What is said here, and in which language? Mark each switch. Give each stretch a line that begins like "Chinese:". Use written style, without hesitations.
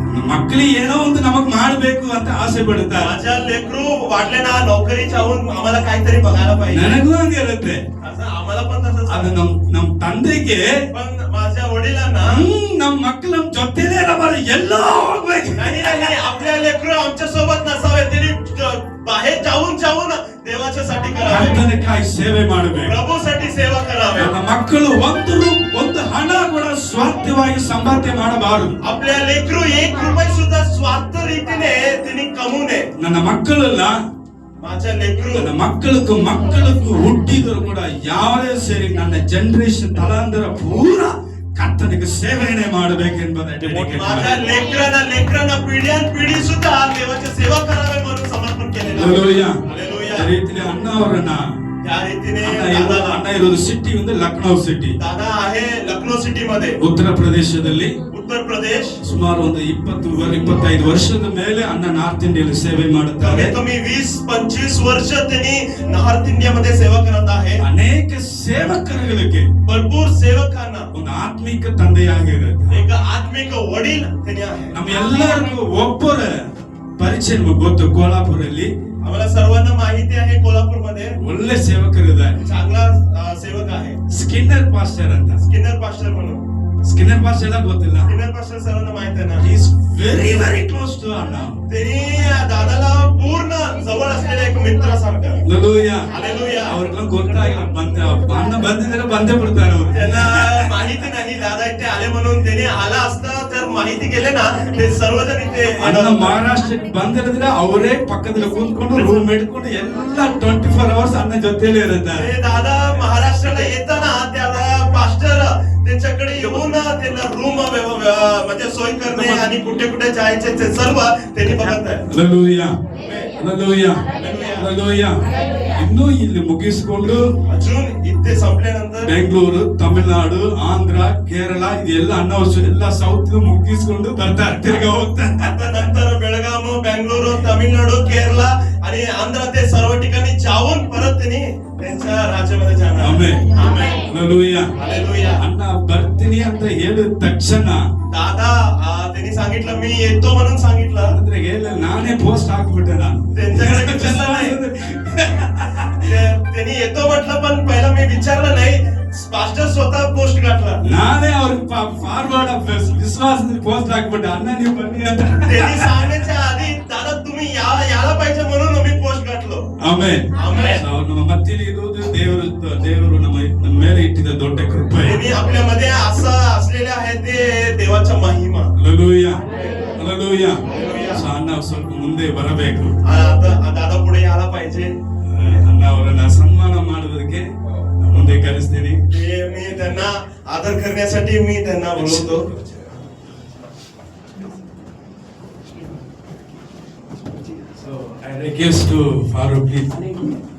Kannada: ಮಕ್ಕಳಿಗೆ ಏನೋ ಒಂದು ನಮಗ್ ಮಾಡ್ಬೇಕು ಅಂತ ಆಸೆ ಪಡುತ್ತಾರೆ.
Marathi: माझ्या लेकरू वाढले ना, नोकरी जाऊन आम्हाला काहीतरी बघायला पाहिजे.
Kannada: ನನಗೂ ಹಂಗೆ ಇರುತ್ತೆ.
Marathi: असं आम्हाला पण तसंच
Kannada: ಅದು
Marathi: आहे.
Kannada: ನಮ್ ತಂದೆಗೆ
Marathi: पण माझ्या वडिलांना
Kannada: ನಮ್ ಮಕ್ಕಳು ನಮ್ ಜೊತೆಲೇ ಇರಬಾರ, ಎಲ್ಲ ಹೋಗ್ಬೇಕು.
Marathi: नाही नाही, आपल्या लेकरू आमच्या सोबत नसावे, तरी बाहेर जाऊन देवाच्या साठी करावे,
Kannada: ಕರ್ತನಿಗಾಗಿ ಸೇವೆ ಮಾಡಬೇಕು.
Marathi: प्रभूसाठी सेवा करावे.
Kannada: ನನ್ನ ಮಕ್ಕಳು ಒಂದು ಹಣ ಕೂಡ ಸ್ವಾರ್ಥವಾಗಿ ಸಂಪಾದನೆ ಮಾಡಬಾರದು.
Marathi: आपल्या लेकरू 1 रुपये सुद्धा स्वार्थ रीतीने त्यांनी कमवू नये.
Kannada: ನನ್ನ ಮಕ್ಕಳೆಲ್ಲ
Marathi: माझ्या लेकरू
Kannada: ನನ್ನ ಮಕ್ಕಳಕ್ಕೂ ಹುಟ್ಟಿದ್ರು ಕೂಡ ಯಾವೇ ಸೇರಿ ನನ್ನ ಜನರೇಷನ್ ತಲಾಂತರ ಪೂರ ಕರ್ತನಿಗೆ ಸೇವೆಯನ್ನೇ ಮಾಡಬೇಕೆಂಬುದು
Marathi: माझ्या लेकरांना पिढी सुद्धा देवाची सेवा करावे म्हणून समर्पण केलेलं आहे.
English: Hallelujah. Hallelujah.
Kannada: ಅದೇ ರೀತಿಯಲ್ಲಿ ಅಣ್ಣ ಅವರನ್ನ
Marathi: त्या रीतीने
Kannada: ಅಣ್ಣ ಇರೋದು ಸಿಟಿ ಒಂದು ಲಕ್ನೋ ಸಿಟಿ,
Marathi: दादा आहे लखनौ सिटी मध्ये,
Kannada: ಉತ್ತರ ಪ್ರದೇಶದಲ್ಲಿ.
Marathi: उत्तर प्रदेश.
Kannada: ಸುಮಾರು ಒಂದು 25 ವರ್ಷದ ಮೇಲೆ ಅಣ್ಣ ನಾರ್ತ್ ಇಂಡಿಯಲ್ಲಿ ಸೇವೆ ಮಾಡುತ್ತಾರೆ.
Marathi: कमी 20-25 वर्ष त्यांनी नॉर्थ इंडिया मध्ये सेवा करत आहे.
Kannada: ಅನೇಕ ಸೇವಕರುಗಳಿಗೆ
Marathi: भरपूर सेवकांना
Kannada: ಒಂದು ಆತ್ಮಿಕ ತಂದೆಯಾಗಿರುತ್ತೆ.
Marathi: एक आत्मिक वडील त्यांनी आहे.
Kannada: ನಮ್ಮ ಎಲ್ಲರಿಗೂ ಒಬ್ಬರ ಪರಿಚಯ ನಮಗೆ ಗೊತ್ತು. ಕೋಲ್ಹಾಪುರಲ್ಲಿ
Marathi: आम्हाला सर्वांना माहिती आहे, कोल्हापूर मध्ये
Kannada: ಒಳ್ಳೆ ಸೇವಕರಿದ್ದಾರೆ.
Marathi: चांगला सेवक आहे,
Kannada: ಸ್ಕಿನ್ನರ್ ಪಾಸ್ಟರ್ ಅಂತ.
Marathi: स्किनर पास्टर म्हणून.
Kannada: ಸ್ಕಿನ್ನರ್ ಪಾಸ್ಟರ್ ಎಲ್ಲ ಗೊತ್ತಿಲ್ಲ.
Marathi: स्किनर पास्टर सर्वांना माहिती आहे ना.
English: Is very close to ಅಣ್ಣ.
Marathi: त्यांनी दादाला पूर्ण जवळ असलेला एक मित्रासारखा.
English: Hallelujah. Hallelujah.
Kannada: ಅವ್ರಿಗೆಲ್ಲ ಗೊತ್ತಾಗಿಲ್ಲ, ಅಣ್ಣ ಬಂದಿದ್ರೆ ಬಂದೇ ಬಿಡ್ತಾರೆ ಅವರು.
Marathi: त्यांना माहिती नाही दादा इथे आले म्हणून. त्यांनी आला असता तर माहिती केले ना, ते सर्वजण इथे
Kannada: ಅಣ್ಣ ಮಹಾರಾಷ್ಟ್ರಕ್ಕೆ ಬಂದಿರಿದ್ರೆ ಅವರೇ ಪಕ್ಕದಲ್ಲಿ ಕೂತ್ಕೊಂಡು ರೂಮ್ ಇಟ್ಕೊಂಡು ಎಲ್ಲ 24 ಅವರ್ಸ್ ಅಣ್ಣ ಜೊತೆಲೇ ಇರುತ್ತಾರೆ.
Marathi: ते दादा महाराष्ट्राला येताना त्याला पास्टर त्यांच्याकडे येऊन त्यांना रूम म्हणजे सोय करणे आणि कुठे कुठे जायचे ते सर्व त्यांनी बघत आहे.
English: Hallelujah. Hallelujah. Hallelujah.
Kannada: ಇನ್ನೂ ಇಲ್ಲಿ ಮುಗಿಸಿಕೊಂಡು
Marathi: अजून इथे संपल्यानंतर
Kannada: ಬೆಂಗಳೂರು, ತಮಿಳುನಾಡು, ಆಂಧ್ರ, ಕೇರಳ ಇದೆಲ್ಲ ಅಣ್ಣ ಎಲ್ಲ ಸೌತ್ ಮುಗಿಸ್ಕೊಂಡು ಬರ್ತಾರೆ, ತಿರ್ಗಾ ಹೋಗ್ತಾರೆ.
Marathi: आता नंतर बेळगाव, बेंगळुरू, तमिळनाडू, केरला आणि आंध्र ते सर्व ठिकाणी जाऊन परत त्यांनी त्यांच्या राज्यामध्ये जाणार.
Kannada: ಆಮೆನ್.
Marathi: आमेन.
English: Hallelujah. Hallelujah.
Kannada: ಅಣ್ಣ ಬರ್ತೀನಿ ಅಂತ ಹೇಳಿದ ತಕ್ಷಣ
Marathi: दादा त्यांनी सांगितलं मी येतो म्हणून सांगितलं.
Kannada: ಅಂದ್ರೆ ಹೇಳಿಲ್ಲ, ನಾನೇ ಪೋಸ್ಟ್ ಹಾಕ್ಬಿಟ್ಟೆ ನಾನು.
Marathi: त्यांच्याकडे विचारलं नाही. त्यांनी येतो म्हटलं, पण पहिला मी विचारलं नाही. पास्टर स्वतः पोस्ट घातला.
Kannada: ನಾನೇ ಅವ್ರಿಗೆ ಫಾರ್ವರ್ಡ್ ವಿಶ್ವಾಸದಲ್ಲಿ ಪೋಸ್ಟ್ ಹಾಕ್ಬಿಟ್ಟೆ, ಅಣ್ಣ ನೀವು ಬನ್ನಿ ಅಂತ.
Marathi: त्यांनी सांगण्याच्या आधी दादा तुम्ही यायला पाहिजे म्हणून मी पोस्ट घातलो.
Kannada: ಆಮೆನ್. ಆಮೆನ್. ನಮ್ಮ ಮಧ್ಯದಲ್ಲಿ ಇರುವುದು ದೇವರು ನಮ್ಮ ಮೇಲೆ ಇಟ್ಟಿದ ದೊಡ್ಡ ಕೃಪೆ.
Marathi: त्यांनी आपल्यामध्ये असं असलेले आहे ते देवाच्या महिमा.
Kannada: Hallelujah. Hallelujah. ಸೊ ಅಣ್ಣ ಸ್ವಲ್ಪ ಮುಂದೆ ಬರಬೇಕು.
Marathi: आता दादा पुढे यायला पाहिजे.
Kannada: ಅಣ್ಣ ಅವರನ್ನ ಸನ್ಮಾನ ಮಾಡುವುದಕ್ಕೆ ಮುಂದೆ ಕರೆಸ್ತೀನಿ.
Marathi: मी त्यांना आदर करण्यासाठी मी त्यांना बोलवतो.
English: So I request to Farouk please.